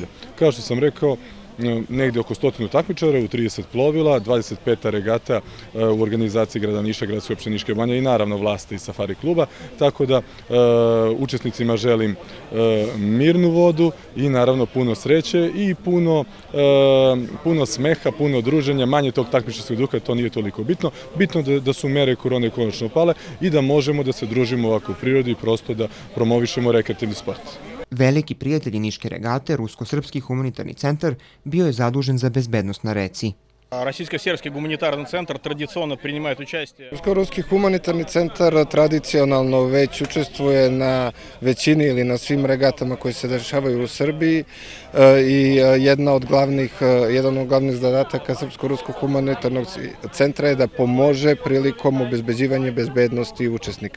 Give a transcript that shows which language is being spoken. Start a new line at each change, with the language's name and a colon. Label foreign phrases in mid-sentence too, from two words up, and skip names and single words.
Serbian: Kao što sam rekao, negde oko 100 takmičara u 30 plovila, 25 regata u organizaciji grada Niša, gradske opštine Niške banje i naravno vlasti i safari kluba, tako da učesnicima želim mirnu vodu i naravno puno sreće i puno smeha, puno druženja, manje tog takmičarskog duha, to nije toliko bitno. Bitno da su mere korone konačno pale i da možemo da se družimo ovako u prirodi i prosto da promovišemo rekreativni sport. Veliki prijatelj Niške regate, Rusko-srpski humanitarni centar, bio je zadužen za bezbednost na reci.
Russian: Российско-сербский гуманитарный центр традиционно принимает участие.
Serbian: Rusko-ruski humanitarni centar tradicionalno već učestvuje na većini ili na svim regatama koje se dešavaju u Srbiji i jedan od glavnih zadataka Srpsko-ruskog humanitarnog centra je da pomože prilikom obezbeđivanja bezbednosti učesnika.